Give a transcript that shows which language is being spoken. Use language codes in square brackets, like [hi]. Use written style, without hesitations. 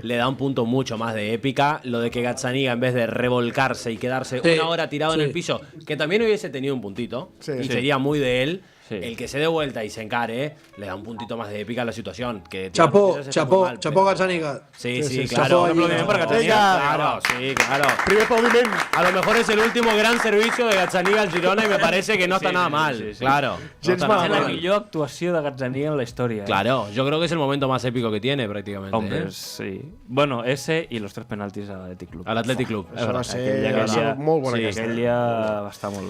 [es] Le da un punto mucho más de épica. Lo de que Gazzaniga, en vez de revolcarse y quedarse una hora tirado en el piso, que también hubiese tenido un puntito, y sería muy de él, el que se dé vuelta y se encare, le da un puntito más de épica a la situación. Chapó Gazzaniga. Sí, claro. [ca] Un aplaudiment per Gazzaniga. [es] Claro. [ca] Primer aplaudiment. [es] A lo mejor es el último gran servicio de Gazzaniga al Girona y me parece que no está nada mal. Claro. [ca] Es la millor actuació de Gazzaniga [es] en la historia. Claro, yo creo que es el momento más épico que tiene prácticamente. Hombre, sí. Bueno, ese y los 3 penaltis al Athletic Club. Al Athletic Club. [ca] Això va ser molt bona aquesta. Aquell dia va estar molt bé.